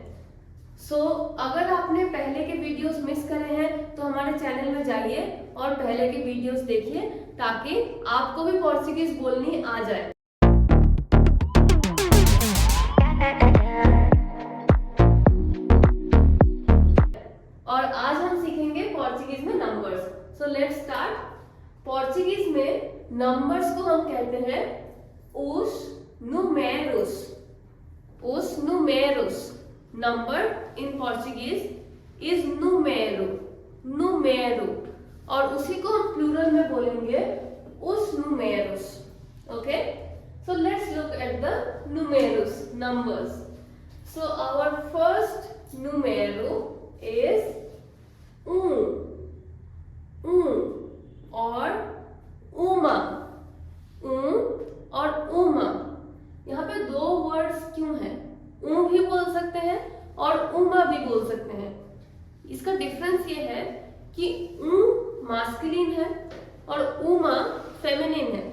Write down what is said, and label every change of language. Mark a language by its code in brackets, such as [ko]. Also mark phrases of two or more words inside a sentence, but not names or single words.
[hi] अगर आपने पहले के वीडियोस मिस करे हैं तो हमारे चैनल में जाइए और पहले के वीडियोस देखिए ताकि आपको भी पोर्चुगीज बोलनी आ जाए। और आज हम सीखेंगे पोर्चुगीज में नंबर्स। [en] so let's start. [hi] पोर्चुगीज में नंबर्स को हम कहते हैं [pt] os números। os números। [en] number in Portuguese is número। [hi] número और उसी को हम प्लूरल में बोलेंगे [pt] os números। [en] okay, so let's look at the números numbers। so our first número इज और uma। [hi] और uma, यहाँ पे दो वर्ड्स क्यों हैं? भी बोल सकते हैं और उमा भी बोल सकते हैं। इसका डिफरेंस ये है कि मास्कुलिन है और उमा फेमिनिन है।